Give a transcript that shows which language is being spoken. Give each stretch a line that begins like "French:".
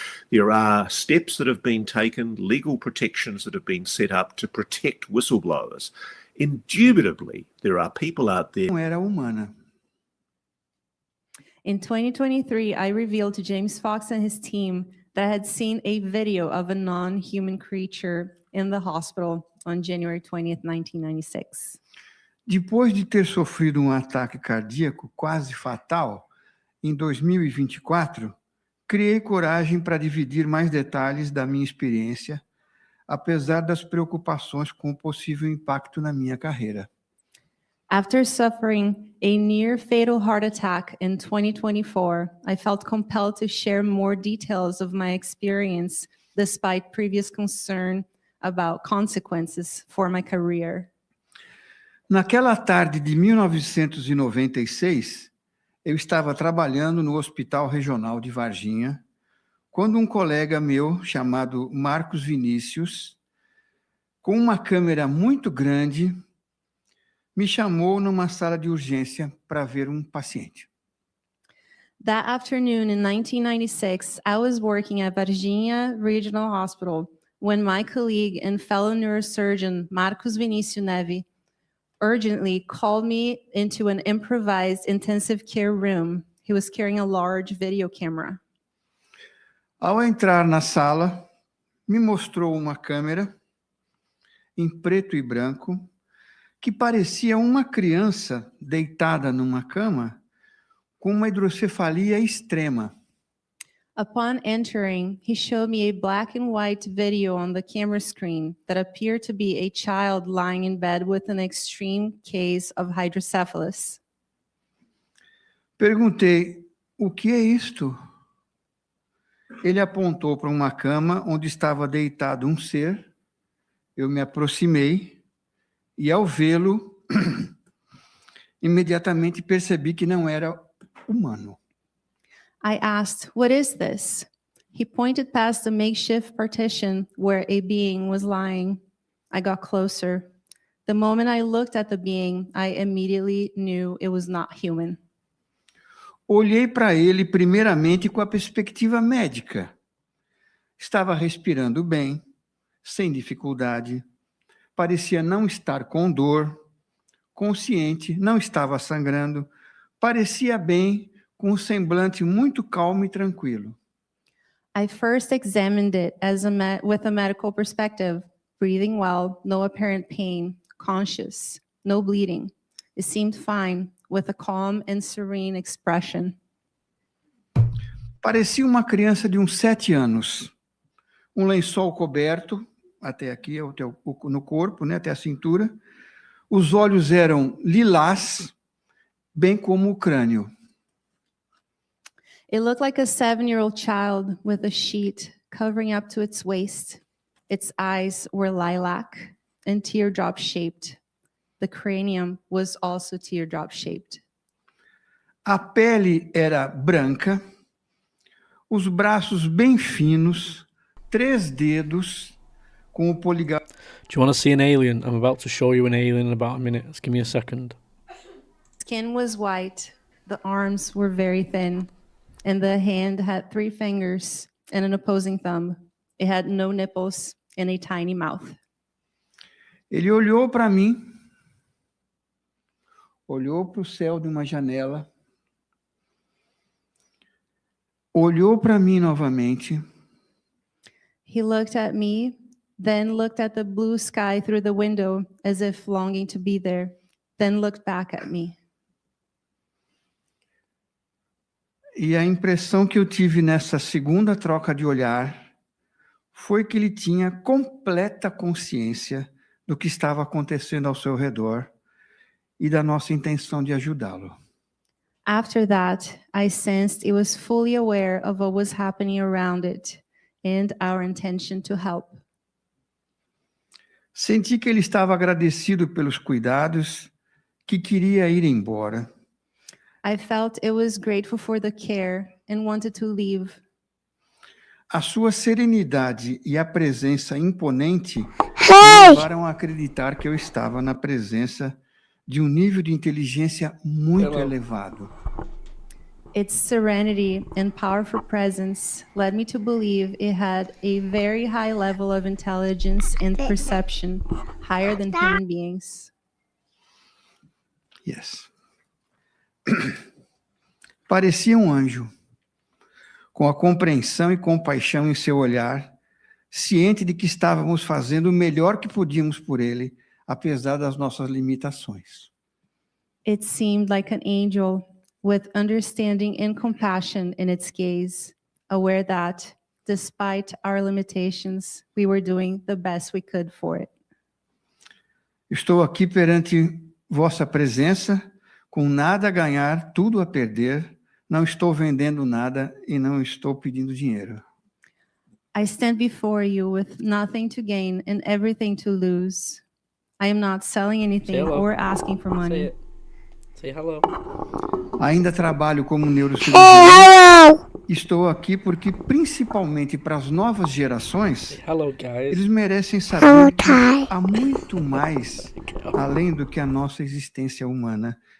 English: There are steps that have been taken, legal protections that have been set up to protect whistleblowers. Indubitably, there are people out there. In 2023, I revealed to James Fox and his team that I had seen a video of a non-human creature in the hospital on January 20th, 1996.
Portuguese: Depois de ter sofrido um ataque cardíaco quase fatal, em 2024, criei coragem para dividir mais detalhes da minha experiência, apesar das preocupações com o possível impacto na minha carreira.
English: After suffering a near-fatal heart attack in 2024, I felt compelled to share more details of my experience despite previous concern about consequences for my career.
Portuguese: Naquela tarde de 1996, eu estava trabalhando no Hospital Regional de Varginha, quando um colega meu, chamado Marcos Vinícius, com uma câmera muito grande, me chamou numa sala de urgência para ver um paciente.
English: That afternoon in 1996, I was working at Varginha Regional Hospital when my colleague and fellow neurosurgeon Marcos Vinicius Neve urgently called me into an improvised intensive care room. He was carrying a large video camera.
Portuguese: Ao entrar na sala, me mostrou uma câmera em preto e branco que parecia uma criança deitada numa cama com uma hidrocefalia extrema.
English: Upon entering, he showed me a black and white video on the camera screen that appeared to be a child lying in bed with an extreme case of hydrocephalus.
Portuguese: Perguntei, o que é isto? Ele apontou para uma cama onde estava deitado um ser. Eu me aproximei e, ao vê-lo, imediatamente percebi que não era humano.
English: I asked, "What is this?" He pointed past the makeshift partition where a being was lying. I got closer. The moment I looked at the being, I immediately knew it was not human.
Portuguese: Olhei para ele primeiramente com a perspectiva médica. Estava respirando bem, sem dificuldade. Parecia não estar com dor, consciente, não estava sangrando. Parecia bem, com um semblante muito calmo e tranquilo.
English: I first examined it with a medical perspective, breathing well, no apparent pain, conscious, no bleeding. It seemed fine, with a calm and serene expression.
Portuguese: Parecia uma criança de uns 7 anos. Um lençol coberto, até aqui, no corpo, né, até a cintura. Os olhos eram lilás, bem como o crânio.
English: It looked like a 7-year-old child with a sheet covering up to its waist. Its eyes were lilac and teardrop-shaped. The cranium was also teardrop-shaped.
Portuguese: A pele era branca, os braços bem finos, 3 dedos, com o polegar.
English: Do you want to see an alien? I'm about to show you an alien in about a minute. Just give me a second. Skin was white, the arms were very thin, and the hand had 3 fingers and an opposing thumb. It had no nipples and a tiny mouth.
Portuguese: Ele olhou para mim, olhou para o céu de uma janela, olhou para mim novamente.
English: He looked at me, then looked at the blue sky through the window as if longing to be there, then looked back at me.
Portuguese: E a impressão que eu tive nessa segunda troca de olhar foi que ele tinha completa consciência do que estava acontecendo ao seu redor e da nossa intenção de ajudá-lo.
English: After that, I sensed it was fully aware of what was happening around it and our intention to help.
Portuguese: Senti que ele estava agradecido pelos cuidados, que queria ir embora.
English: I felt it was grateful for the care and wanted to leave.
Portuguese: A sua serenidade e a presença imponente me levaram a acreditar que eu estava na presença de um nível de inteligência muito elevado.
English: Its serenity and powerful presence led me to believe it had a very high level of intelligence and perception, higher than human beings. Yes.
Portuguese: Parecia um anjo, com a compreensão e compaixão em seu olhar, ciente de que estávamos fazendo o melhor que podíamos por ele, apesar das nossas limitações.
English: It seemed like an angel with understanding and compassion in its gaze, aware that, despite our limitations, we were doing the best we could for it.
Portuguese: Estou aqui perante vossa presença, com nada a ganhar, tudo a perder, não estou vendendo nada e não estou pedindo dinheiro.
English: I stand before you with nothing to gain and everything to lose. I am not selling anything or asking for money. Say hello.
Portuguese: Ainda trabalho como neurocirurgião. Estou aqui porque, principalmente para as novas gerações, eles merecem saber que há muito mais além do que a nossa existência humana.